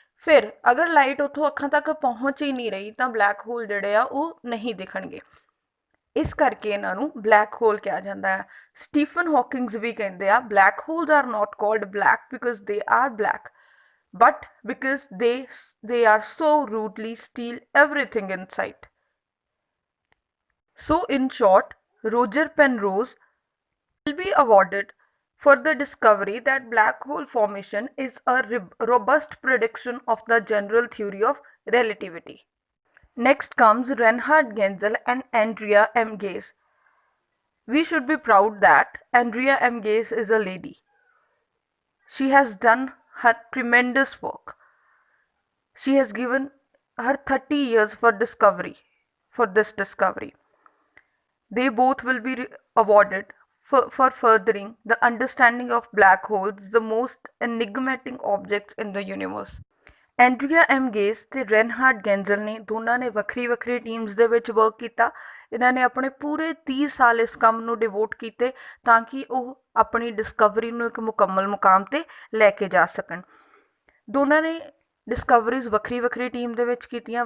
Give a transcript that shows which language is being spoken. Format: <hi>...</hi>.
<pa>ਫਿਰ ਅਗਰ ਲਾਈਟ ਉੱਥੋਂ ਅੱਖਾਂ ਤੱਕ ਪਹੁੰਚ ਹੀ ਨਹੀਂ ਰਹੀ ਤਾਂ ਬਲੈਕ ਹੋਲ ਜਿਹੜੇ ਆ ਉਹ ਨਹੀਂ ਦਿਖਣਗੇ। ਇਸ ਕਰਕੇ ਇਹਨਾਂ ਨੂੰ ਬਲੈਕ ਹੋਲ ਕਿਹਾ ਜਾਂਦਾ ਹੈ। ਸਟੀਫਨ ਹਾਕਿੰਗਸ ਵੀ ਕਹਿੰਦੇ ਆ</pa> <en>Black holes are not called black because they are black but because they are so rudely steal everything in sight. So in short, Roger Penrose will be awarded for the discovery that black hole formation is a robust prediction of the general theory of relativity. Next comes Reinhard Genzel and Andrea M. Ghez. We should be proud that Andrea M. Ghez is a lady. She has done her tremendous work. She has given her 30 years for this discovery. They both will be awarded for furthering the understanding of black holes, the most enigmatic objects in the universe.</en> <pa>ਐਂਡਰੀਆ M ਗੇਸ ਤੇ ਰੈਨਹਾਰਡ ਗੈਂਜ਼ਲ ਨੇ ਦੋਨਾਂ ਨੇ ਵੱਖਰੀ ਵੱਖਰੀ teams ਦੇ ਵਿੱਚ work ਕੀਤਾ। ਇਹਨਾਂ ਨੇ ਆਪਣੇ ਪੂਰੇ 30 ਸਾਲ ਇਸ ਕੰਮ ਨੂੰ ਡਿਵੋਟ ਕੀਤੇ ਤਾਂ ਕਿ ਉਹ ਆਪਣੀ ਡਿਸਕਵਰੀ ਨੂੰ ਇੱਕ ਮੁਕੰਮਲ ਮੁਕਾਮ ਤੇ ਲੈ ਕੇ ਜਾ ਸਕਣ। ਦੋਨਾਂ ਨੇ ਡਿਸਕਵਰੀਜ਼ ਵੱਖਰੀ ਵੱਖਰੀ ਟੀਮ ਦੇ ਵਿੱਚ ਕੀਤੀਆਂ।</pa>